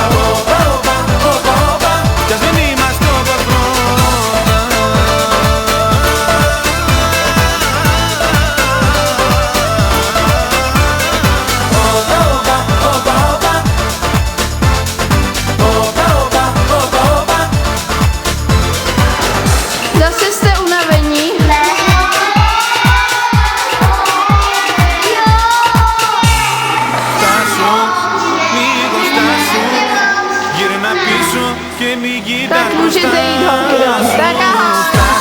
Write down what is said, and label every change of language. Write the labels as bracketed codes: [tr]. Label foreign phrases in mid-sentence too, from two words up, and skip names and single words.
[el] Όπα, όπα, όπα, όπα, κι ας μην είμαστε όπως πρώτα. Όπα, όπα, όπα, όπα, όπα, όπα, όπα, όπα. [cs] Zase jste unavení? [el] Στάσου, λίγο στάσου. Γύρνα πίσω και μην κοιτάς [cs] Tak [el] μπροστά [cs] můžete jít, holky. Tak aha.